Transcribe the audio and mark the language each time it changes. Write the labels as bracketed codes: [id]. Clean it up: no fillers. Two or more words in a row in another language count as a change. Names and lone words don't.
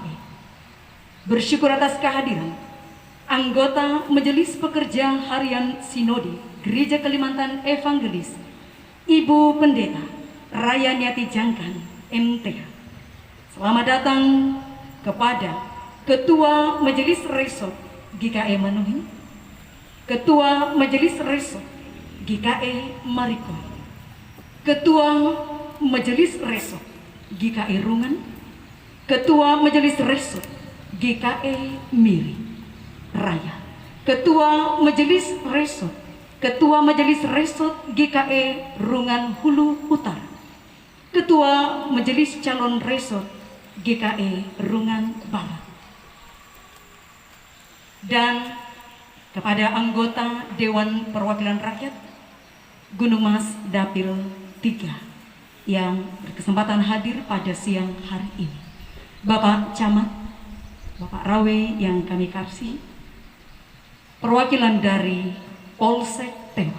[id] Bersyukur atas kehadiran anggota Majelis Pekerja Harian Sinode Gereja Kalimantan Evangelis, Ibu Pendeta Rayaniati Jangkan MTH. Selamat datang kepada Ketua Majelis Resort GKE Manuhi, Ketua Majelis Resort GKE Mariko, Ketua Majelis Resort GKE Rungan, Ketua Majelis Resort GKE Miri Raya, Ketua Majelis Resort GKE Rungan Hulu Utara, Ketua Majelis Calon Resort GKE Rungan Barat, dan kepada anggota Dewan Perwakilan Rakyat Gunung Mas Dapil 3 yang berkesempatan hadir pada siang hari ini, Bapak Camat, Bapak Rawe yang kami kasih, perwakilan dari Polsek Tewa.